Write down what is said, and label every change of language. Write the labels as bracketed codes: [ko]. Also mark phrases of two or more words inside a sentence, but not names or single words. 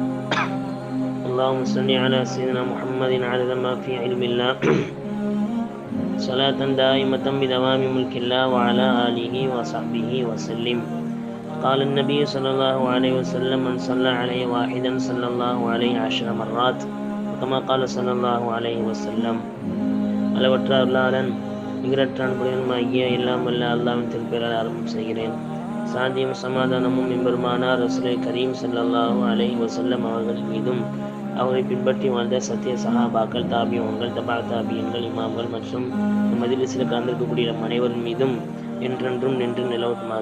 [ar] اللهم صل على سيدنا محمد عدد ما في علم الله صلاة دائمة بدوام ملك الله وعلى آله وصحبه وسلم. قال النبي صلى الله عليه وسلم: من صلى عليه واحدا صلى الله عليه 10 مرات، كما قال صلى الله عليه وسلم. [ta] அளவற்ற அருளாளன் நிகரற்ற அன்புடையனுமாகிய எல்லாம் வல்ல அல்லாஹ்வின் திருப்பெயரால் ஆரம்பம் செய்கிறேன். சாந்தியும் சமாதானமும் எம்பெருமானார் ரசூலை கரீம் [ar] صلى الله عليه وسلم [ta] அவர்கள் மீதும், அவரை பின்பற்றி வாழ்ந்த சத்திய சஹாபாக்கள், தாபியங்கள், தபா தாபியன்கள், இமாம்கள் மற்றும் மஜ்லிஸில் கலந்திருக்கக்கூடிய நம் அனைவரின் மீதும் என்றென்றும் நின்று நிலவட்டுமாக.